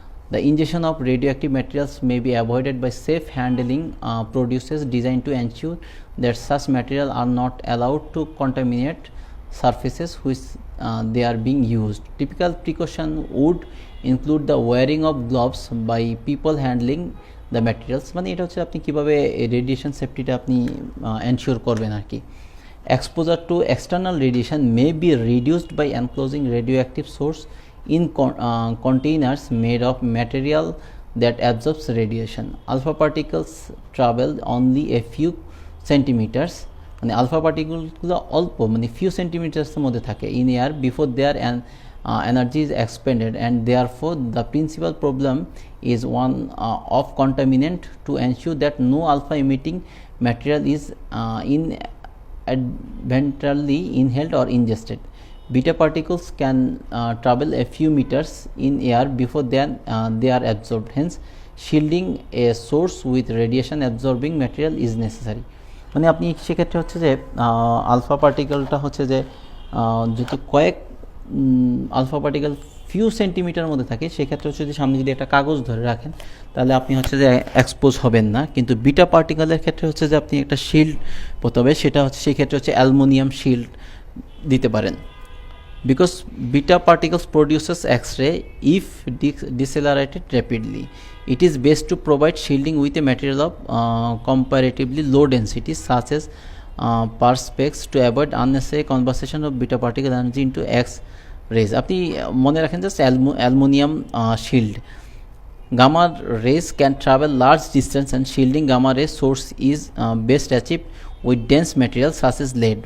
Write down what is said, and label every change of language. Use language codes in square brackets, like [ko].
[en] The ingestion of radioactive materials may be avoided by safe handling procedures designed to ensure that such materials are not allowed to contaminate surfaces which they are being used. Typical precaution would include the wearing of gloves by people handling the materials. [bn] মানে এটা হচ্ছে আপনি কিভাবে radiation সেফটিটা আপনি ensure করবেন আর কি। [en] Exposure to external radiation may be reduced by enclosing radioactive source in containers made of material that absorbs radiation. Alpha particles travel only a few centimeters, [bn] মানে alpha পার্টিকেলগুলো অল্প মানে ফিউ সেন্টিমিটার্সের মধ্যে থাকে [en] In air before there energy is expended, and therefore the principal problem is one of contaminant to ensure that no alpha emitting material is inadvertently inhaled or ingested. Beta particles can travel a few meters in air before they are absorbed. Hence, shielding a source with radiation absorbing material is necessary. [bn] মানে আপনি সেক্ষেত্রে হচ্ছে যে alpha পার্টিকেলটা হচ্ছে যে যদি কয়েক alpha particle few centimetre মধ্যে থাকে, সেক্ষেত্রে হচ্ছে যে সামনে যদি একটা কাগজ ধরে রাখেন তাহলে আপনি হচ্ছে যে এক্সপোজ হবেন না। কিন্তু বিটা পার্টিকেলের ক্ষেত্রে হচ্ছে যে আপনি একটা শিল্ড পরতে হবে, সেটা হচ্ছে সেই ক্ষেত্রে হচ্ছে অ্যালুমিনিয়াম শিল্ড দিতে পারেন। [en] Because beta particles produces X-ray if decelerated rapidly, it is best to provide shielding with a material of comparatively low density such as perspex to avoid unnecessary conversion of beta particle energy into X-rays. [bn] আপনি মনে রাখেন just aluminium shield. [en] Gamma rays can travel large distance and shielding gamma ray source is best achieved with dense material such as lead.